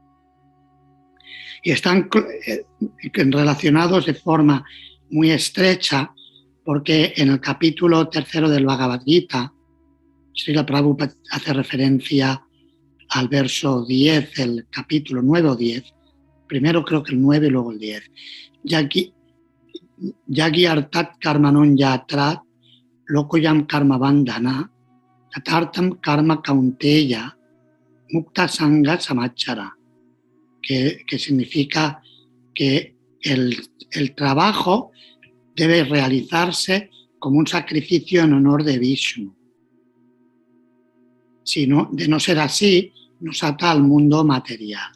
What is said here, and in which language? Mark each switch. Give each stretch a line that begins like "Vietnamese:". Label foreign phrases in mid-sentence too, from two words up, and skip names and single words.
Spanish: Y están relacionados de forma muy estrecha porque en el capítulo 3 del Bhagavad Gita, Srila Prabhupada hace referencia al verso 10, el capítulo 9 o 10, primero creo que el 9 y luego el 10.
Sanskrit: यज्ञ अर्थात् कर्मणो ऽन्यत्र लोकोऽयं कर्म बन्धनः तदर्थं कर्म कौन्तेय मुक्त सङ्गः समाचर,
Spanish: que significa que el trabajo debe realizarse como un sacrificio en honor de Vishnu. De no ser así, nos ata al mundo material.